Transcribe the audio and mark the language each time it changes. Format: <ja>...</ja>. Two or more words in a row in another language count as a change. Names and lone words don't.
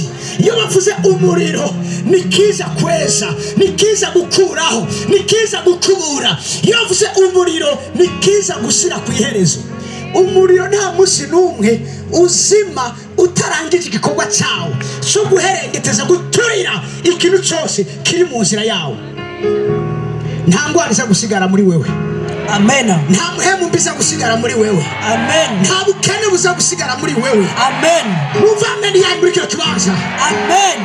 <rn>Iyo bavuze umuriro ni kiza kweza, ni kiza gukuraho, ni kiza gukubura. Iyo bavuze umuriro ni kiza gushyira ku iherezo. Umuriro nta munsi n'umwe uzima utarangije igikorwa cyawo cyo guherengeteza, guturira ikintu cyose kiri mu nzira yawo. Nta ndwara iza gusigara muri wewe. Amen. Nta muhemu mbiza gusigara muri wewe. Amen. Nta bukene buza gusigara muri wewe. Amen. Numva amen ya muri kino kibanza. Amen.</rn>